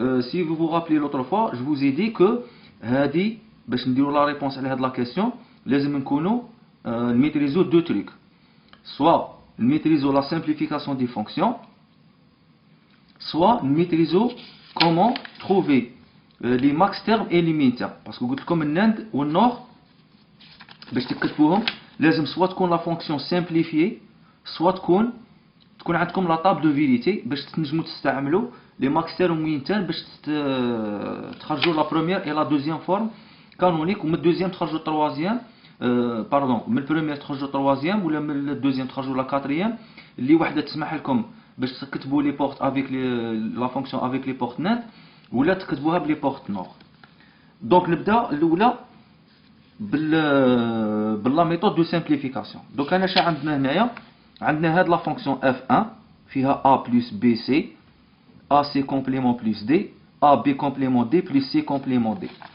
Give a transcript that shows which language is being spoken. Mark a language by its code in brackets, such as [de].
[fr] Si vous vous rappelez l'autre fois, je vous ai dit que [ar] باش نديروا [fr] la réponse à la question, [ar] لازم نكونوا [fr] maîtriser deux trucs. Soit maîtriser la simplification des fonctions, soit maîtriser comment trouver les max termes et les min termes. Parce que comme الNAND ou NOR [ar] باش تكتبوهم لازم [fr] soit تكون la fonction simplifiée, soit تكون عندكم la table de vérité [ar] باش تنجموا تستعملوا [fr] les max termes ou min termes باش تخرجوا la première et la deuxième forme canonique, ومن الدوزيام تخرجوا التروازيام من البروميير تخرجوا التروازيام ولا من الدوزيام تخرجوا لا كاتريام اللي وحده تسمح لكم باش تكتبوا لي بورت افيك لا فونكسيون افيك لي بورت نات ولا تكتبوها بلي بورت نور. دونك نبدا الاولى باللا ميثود دو سامبليفيكاسيون. دونك انا شا عندنا هنايا عندنا هاد لا فونكسيون f1 فيها a plus bc ac complément plus d ab complément d plus c complément d.